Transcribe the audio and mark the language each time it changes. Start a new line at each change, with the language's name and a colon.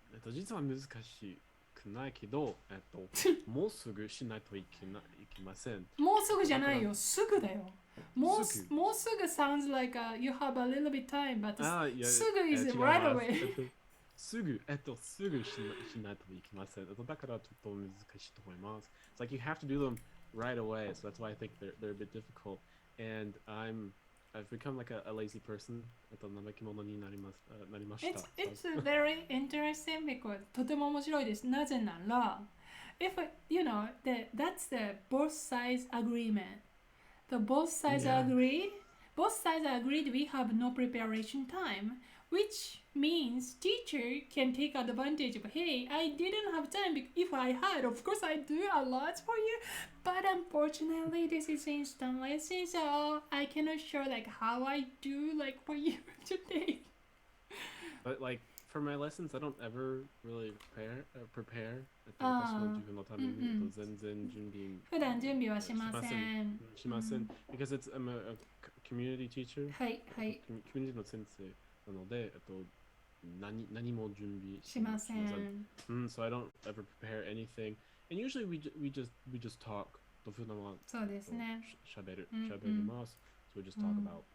Japanese: 実は難しくないけど、もうすぐしないといけません。もうすぐじゃないよ、すぐだよ。
English: もうすぐ sounds like you have a little bit time, but すぐ is right away.
Japanese: すぐしないといけません。だからちょっと難しいと思います。
English: It's like you have to do them right away, so that's why I think they're a bit difficult. And I've become like a lazy person.
Japanese: 怠け者になりました。
English: It's very interesting because
Japanese: とても面白いです。なぜなら、
English: if that's the both sides agreement. The both sides agreed we have no preparation time, which means teacher can take advantage of, hey, I didn't have time. If I had, of course I do a lot for you, but unfortunately this is instant lesson, so I cannot show like how I do like for you today. But like for my lessons, I don't ever really prepare.
Japanese: 私の自分のために全然準備普段準備はしません。しません。
English: Because I'm a community teacher.
Japanese: はいはい。コミュニティの先生なので、何も準備しません。
English: So I don't ever prepare anything. And usually we just talk.
Japanese: 普段はそうですね。喋ります。
English: So we just talk about